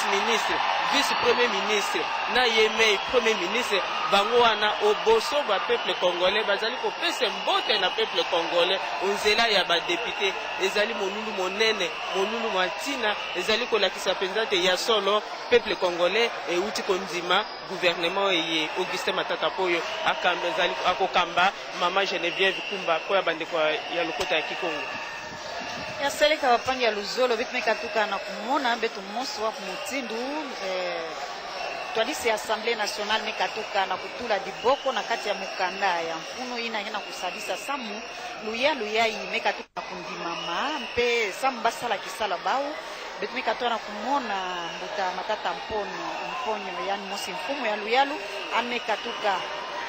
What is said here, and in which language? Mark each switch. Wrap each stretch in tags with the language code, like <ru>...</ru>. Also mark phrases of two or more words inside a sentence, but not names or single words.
<fr>ministre vice premier ministre</fr> <ln>na yeme</ln> <fr>premier ministre</fr> <ln>bango wana oboso ba</ln> <fr>peuple congolais</fr> <ln>bazali ko pesa mbote na</ln> <fr>peuple congolais</fr> <ln>onzela ya ba député ezali molulu monene molulu mwatina ezali ko lakisa penzate ya solo</ln> <fr>peuple congolais</fr> <ln>e uti kondima gouvernement ye Augustin Matata Poyo akamba ezali akokamba mama Geneviève Kumba ko ya bandeko ya lokota ya Kikongo</ln> <kg>ya seleka wapangi ya luzolo bitmeka tuka na kumona betu moso wa kumutindu twalisi</kg> <fr>Assemblée nationale</fr> <kg>mekatuka na kutula diboko na kati ya mukanda ya mfuno ina hena kusabisa samu luya imekatuka na kundimama mpe samu basala kisala bao betumeka na kumona mbuta Matata mponyo yani mosi mfumo ya luyalu amekatuka</kg>